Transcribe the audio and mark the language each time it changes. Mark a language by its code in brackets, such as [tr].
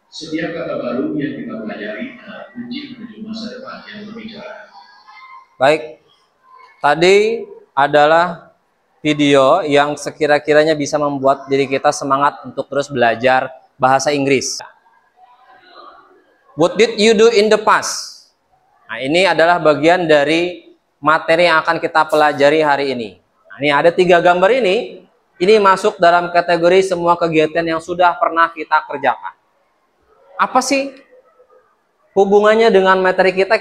[id] Setiap kata baru yang kita pelajari adalah kunci menuju masa depan yang lebih cerah. Baik, tadi adalah video yang sekira-kiranya bisa membuat diri kita semangat untuk terus belajar bahasa Inggris. [en] What did you do in the past? [id] Nah, ini adalah bagian dari materi yang akan kita pelajari hari ini. Nah, ini ada 3 gambar ini masuk dalam kategori semua kegiatan yang sudah pernah kita kerjakan. Apa sih hubungannya dengan materi kita?